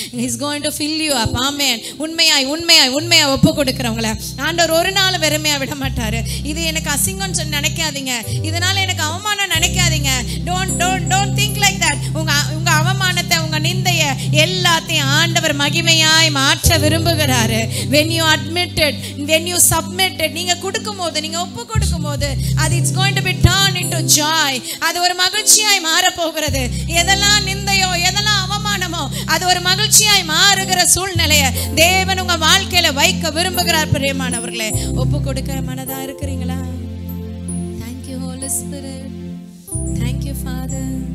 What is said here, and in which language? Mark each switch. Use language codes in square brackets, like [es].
[en] He's going to fill you up. [ta] ஆமென். உண்மையாய் உண்மையாய் உண்மையாக ஒப்பு கொடுக்குறவங்கள ஆண்டவர் ஒரு நாள் வெறுமையாக விட மாட்டார். இது எனக்கு அசிங்கம்னு சொல்லி நினைக்காதீங்க. இதனால் எனக்கு அவமானம் நினைக்காதீங்க. [en] Don't think like that. [ta] உங்க அவமானத்தை உங்க நிந்தையை எல்லாத்தையும் ஆண்டவர் மகிமையாய் மாற்ற விரும்புகிறாரு. [en] when you admitted, when you submitted, [ta] நீங்க கொடுக்கும்போது, நீங்க ஒப்பு கொடுக்கும்போது அது [en] it's going to be turned into joy. [ta] அது ஒரு மகிழ்ச்சியாய் மாற போகிறது. எதெல்லாம் நிந்தையோ எதெல்லாம் அவமானமோ அது ஒரு மகிழ்ச்சியாய் மாறுகிற சூழ்நிலையை தேவன் உங்க வாழ்க்கையில வைக்க விரும்புகிறார். பிரியமானவர்களே, ஒப்பு கொடுக்க மனதா இருக்கிறீங்களா? [en] Thank you Holy Spirit. Thank you Father.